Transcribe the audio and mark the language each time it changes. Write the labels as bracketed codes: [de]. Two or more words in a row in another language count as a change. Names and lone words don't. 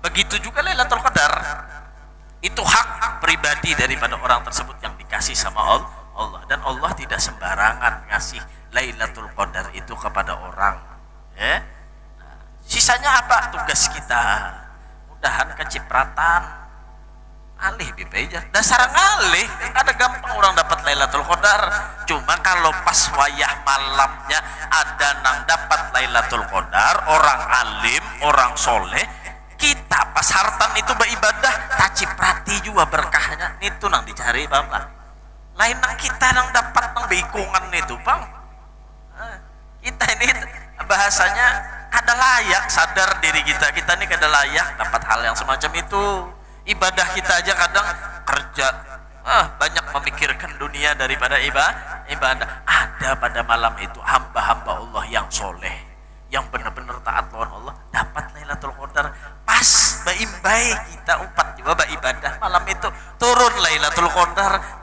[id] Begitu juga Lailatul Qadar. Itu hak pribadi daripada orang tersebut yang dikasih sama Allah, dan Allah tidak sembarangan ngasih Lailatul Qadar itu kepada orang. Sisanya apa? Tugas kita. [bjn] Mudahan kecipratan alih bibeja. Dasar ngalih, ada gampang orang dapat Lailatul Qadar. Cuma kalau pas wayah malamnya ada nang dapat Lailatul Qadar, orang alim, orang soleh, kita pas hartan itu beribadah, taciprati juga berkahnya. Itu nang dicari bang lah. Lain nang kita nang dapat nang beikungan itu bang. Kita ini bahasanya kada layak, sadar diri kita ini kada layak dapat hal yang semacam itu. [id] Ibadah kita aja kadang kerja banyak memikirkan dunia daripada ibadah. Ada pada malam itu hamba-hamba Allah yang soleh, yang benar-benar taat lawan Allah, dapat Lailatul Qadar. [bjn] Pas baimbai kita umpat juga beribadah malam itu, turun Lailatul Qadar.